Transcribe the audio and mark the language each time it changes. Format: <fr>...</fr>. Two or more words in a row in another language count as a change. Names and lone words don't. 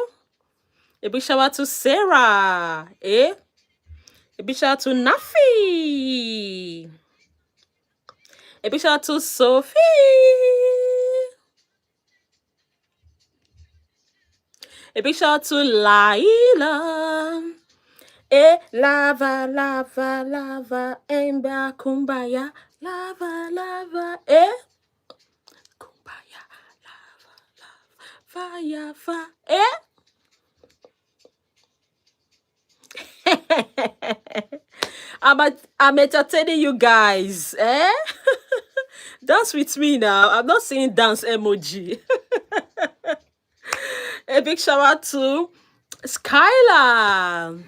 <en>A big shout out to Sarah. Eh? A big shout out to Nafi. A big shout out to Sophie. A big shout out to Laila. Lava, lava, lava, emba, kumbaya, lava, lava, kumbaya, lava, lava, fire, fire, I'm entertaining you guys, eh? Dance with me now. I'm not seeing dance emoji. A big shout out to Skylar.</en>